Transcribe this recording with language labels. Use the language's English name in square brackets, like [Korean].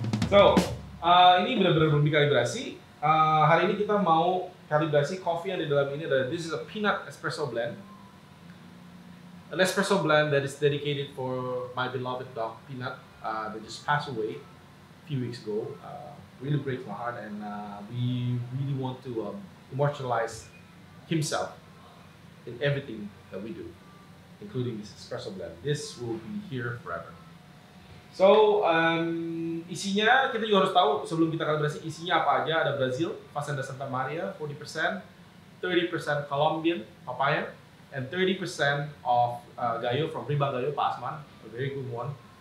[Indonesian] So ini benar-benar belum dikalibrasi. Hari ini kita mau kalibrasi kopi yang di dalam ini adalah [English] this is a peanut espresso blend. An espresso blend that is dedicated for my beloved dog Peanut that just passed away a few weeks ago. Really breaks my heart, and we really want to immortalize himself in everything that we do, including this espresso blend. This will be here forever. [Indonesian] So isinya kita juga harus tahu sebelum kita kalibrasi isinya apa aja. [English] Ada Brazil, Fazenda Santa Maria 40%, 30% Colombian papaya, and 30% of Gayo from Ribang Gayo, Pak Asman, a very good one.